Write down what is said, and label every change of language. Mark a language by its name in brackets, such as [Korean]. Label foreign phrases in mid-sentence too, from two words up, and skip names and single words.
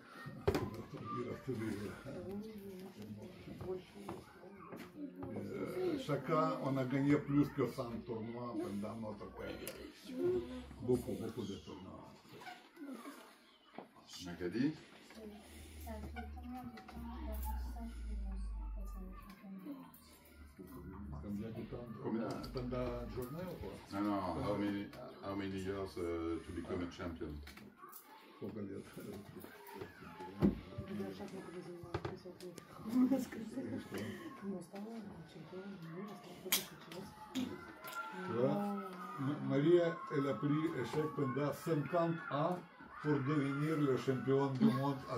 [French] Chacun, on a gagné plus que 100 tournois pendant notre carrière. Beaucoup de tournois. Macadi. Ça fait combien de temps d'apprentissage pour être champion? Combien de temps? Combien? Pendant la journée ou quoi? [English] No, no. How many years to become a champion? [Russian] Сколько лет? [French] Maria, elle a pris échec pendant 50 ans pour devenir le champion du monde.